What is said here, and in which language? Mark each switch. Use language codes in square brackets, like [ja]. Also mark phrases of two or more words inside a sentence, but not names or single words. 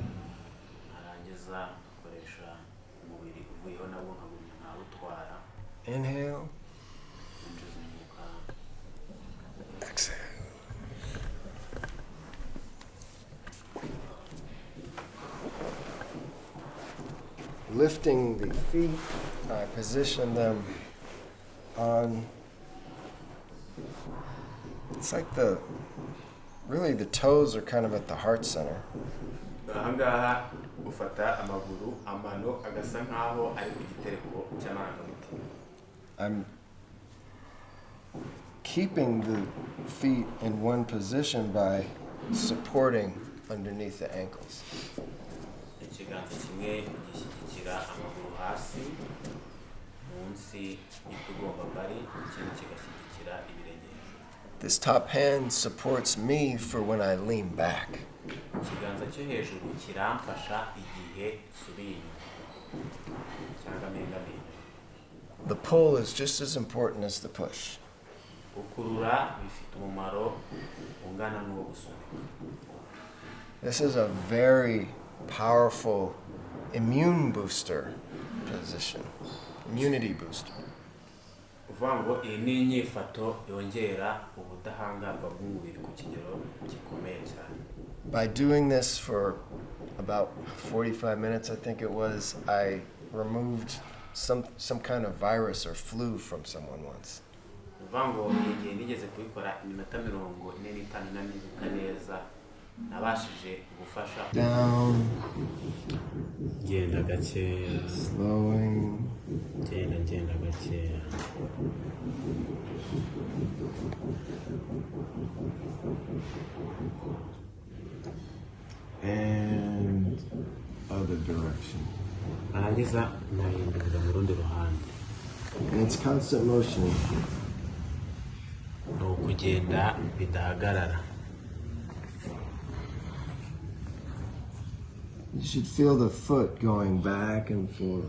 [rw] Narangiza nkoresha umubiri uvuyeho nabwo nkagumya nkawutwara. Inhale. Ninjiza umwuka. Exhale. [en] Lifting the feet, I position them on. It's like really the toes are kind of at the heart center. [rw] Ahangaha ufata amaguru, amano agasa nkaho ari ku gitereko cy'amarangamutima. [en] I'm keeping the feet in one position by supporting underneath the ankles. [rw] Ikiganza kimwe gishyigikira amaguru hasi munsi y'utugomba ikindi kigashyigikira ibirenge. [en] This top hand supports me for when I lean back. [rw] Ikiganza cyo hejuru kiramfasha igihe nsubiye inyuma cyangwa mpengamiye. [en] The pull is just as important as the push. [rw] Gukurura bifite umumaro ungana n'uwo gusunika. [en] This is a very powerful immune booster position, immunity booster. [rw] Uvuga ngo iyi ni inyifato yongera ubudahangarwa bw'umubiri ku kigero gikomeye cyane. [en] By doing this for about 45 minutes, I think it was, I removed some kind of virus or flu from someone once. [rw] Uvuga ngo igihe nigeze kubikora iminota 45 nanibuka neza nabashije gufasha. Down. Genda gakeya. Slowing. Genda gakeya. [en] And other direction. [rw] Narangiza nahindurira mu rundi ruhande. [en] And it's constant motion. [rw] Ni ukugenda bidahagarara. [en] You should feel the foot going back and forth.